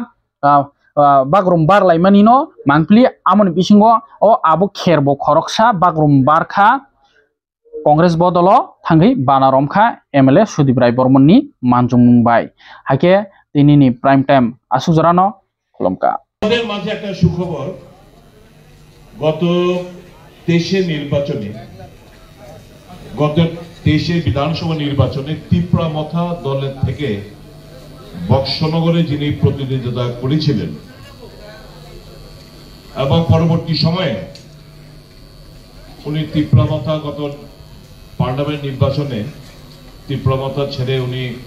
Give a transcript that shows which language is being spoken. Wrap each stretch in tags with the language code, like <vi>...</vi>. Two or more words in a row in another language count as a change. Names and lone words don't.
<trp>bagrum bar laimani no mangpli amon bisingo o Abukher bo khoroksa bagrum barkha Congress bodolo thangai banaromkha MLA Sudip Rai Bormon ni manjumung bai haike tinini</trp> <en>prime time</en> <trp>asujrano khulomka</trp> <bn>আমাদের মাঝে একটা সুখবর গত 23 বিধানসভা নির্বাচনে ত্রিপুরামথা দলের থেকে বক্সনগরে যিনি প্রতিদ্বন্দ্বিতা করেছিলেন এবং পরবর্তী সময়ে উনি ত্রিপুরামথা গত পার্লামেন্ট নির্বাচনে ত্রিপুরামথা ছেড়ে উনি</bn>